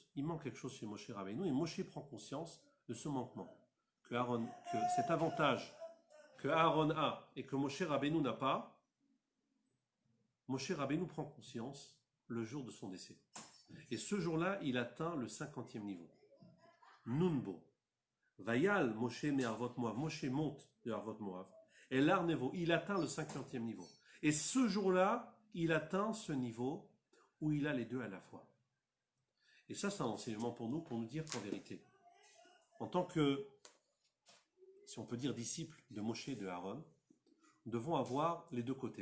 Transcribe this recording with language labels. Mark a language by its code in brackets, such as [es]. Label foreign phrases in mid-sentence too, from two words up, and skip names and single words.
[fr] Il manque quelque chose chez Moshe Rabbeinu et Moshe prend conscience de ce manquement. Que cet avantage que Aaron a et que Moshe Rabbeinu n'a pas, Moshe Rabbeinu prend conscience le jour de son décès. Et ce jour-là, il atteint le 50e niveau. Nunbo. [he] ויעל משה מערבות מואב. [fr] Moshe monte de Arvot Moav. Et l'Ar Nevo, il atteint le 50e niveau. Et ce jour-là, il atteint ce niveau où il a les deux à la fois. Et ça, c'est un enseignement pour nous dire qu'en vérité, en tant que, si on peut dire, disciple de Moshe et de Aaron, nous devons avoir les deux côtés.